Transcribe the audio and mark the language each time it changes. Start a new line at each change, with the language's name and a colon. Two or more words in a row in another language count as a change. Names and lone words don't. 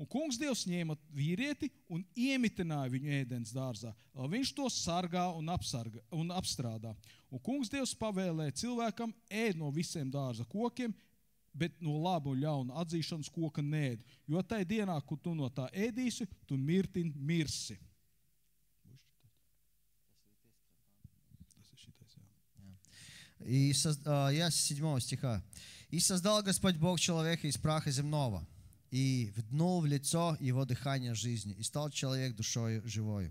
Latvian: Un kungs Dievs ņēma vīrieti un iemitināja viņu ēdens dārzā, lai viņš to sargā un apstrādā. Un kungs Dievs pavēlēja cilvēkam ēd no visiem dārza kokiem, bet no laba un ļauna atzīšanas koka neēd, jo tai dienā, kur tu no tā ēdīsi, tu mirsi.
Russian: И 7 стиха. «И создал Господь Бог человека из праха земного, и вднул в лицо его дыхание жизни, и стал человек душою живою.